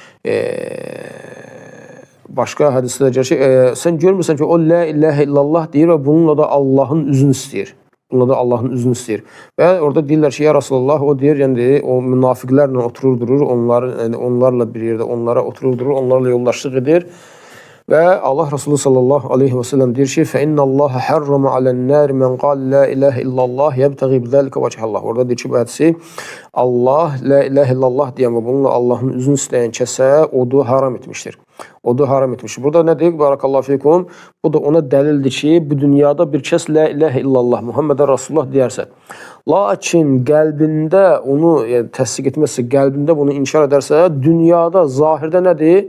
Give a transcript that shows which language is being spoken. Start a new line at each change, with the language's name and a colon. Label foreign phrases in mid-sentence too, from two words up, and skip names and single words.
Azerbaijani: Başqa hədisdə deyir ki, sən görmürsən ki, o
Arabic: لا إله إلا الله
Azerbaijani: deyir və bununla da Allahın üzünü istəyir. Bununla da Allahın üzünü istəyir. Və orada deyirlər ki,
Arabic: يا رسول الله,
Azerbaijani: o deyir, yəni o münafiqlərlə oturur durur, onlarla bir yerdə onlara oturur durur, onlarla yoldaşlıq edir. Və Allah Resulü
Arabic: صلى الله عليه وسلم
Azerbaijani: deyir ki,
Arabic: فَإِنَّ اللّٰهَ حَرَّمَ عَلَى النَّارِ مَنْ قَالَ لَا إِلَهِ إِلَّا اللّٰهِ يَبْتَغِي بِذَلِكَ وَجْهَ اللّٰهِ.
Azerbaijani: Orada deyir ki, bu hədisi Allah,
Arabic: لا إله إلا الله
Azerbaijani: deyən və bununla Allahın üzünü istəyən kəsə odu haram etmişdir. Odu haram etmişdir. Burada nə deyir?
Arabic: بارك الله فيكم.
Azerbaijani: Bu da ona dəlildir ki, bu dünyada bir kəs
Arabic: لا إله إلا الله محمد رسول الله
Azerbaijani: deyərsə, lakin qəlbində onu təsdiq etməzsə, qəlbində bunu inkar edərsə, dünyada, zahirdə nədir?